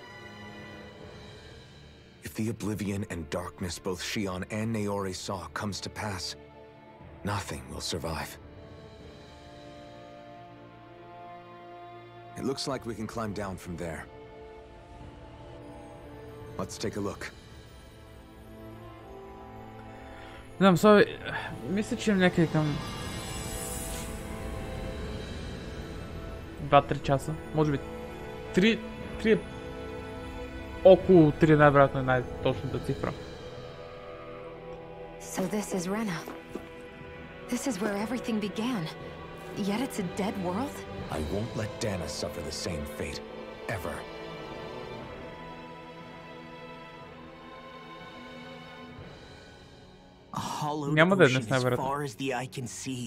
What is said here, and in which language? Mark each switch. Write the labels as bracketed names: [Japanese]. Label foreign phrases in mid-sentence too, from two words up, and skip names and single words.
[English] If the oblivion and darkness both Shion and Naori saw comes to pass, nothing will survive. It looks like we can climb down from there. Let's take a look. [Bulgarian] Не знам, мисля, че някъде към 2-3 часа, може би 3 около 3 най-вероятно е най-точната цифра. [English] So this is Rena. This is where everything began. Yet it's a dead world? I won't let Dana suffer the same fate, ever. A hollowed ocean as far as the eye can see.